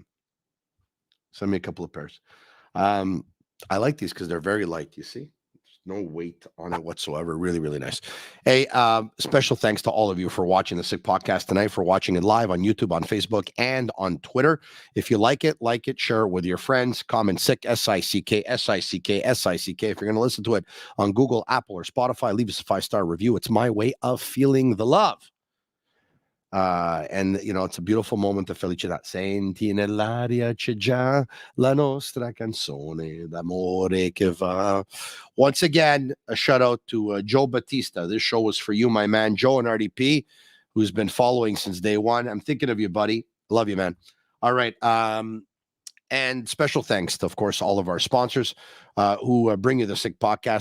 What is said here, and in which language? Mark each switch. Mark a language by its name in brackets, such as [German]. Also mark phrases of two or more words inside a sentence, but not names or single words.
[English] Send me a couple of pairs. I like these because they're very light. You see? No weight on it whatsoever. Really, really nice. Hey, special thanks to all of you for watching the Sick Podcast tonight, for watching it live on YouTube, on Facebook, and on Twitter. If you like it, share it with your friends. Comment Sick, S-I-C-K, S-I-C-K, S-I-C-K. If you're going to listen to it on Google, Apple, or Spotify, leave us a 5-star review. It's my way of feeling the love. And, you know, it's a beautiful moment to felicità. [Italian] Senti nell'aria c'è già la nostra canzone d'amore che va. [English] Once again, a shout out to Joe Batista. This show was for you, my man, Joe and RDP, who's been following since day one. I'm thinking of you, buddy. Love you, man. All right. And special thanks to, of course, all of our sponsors who bring you the Sick Podcast.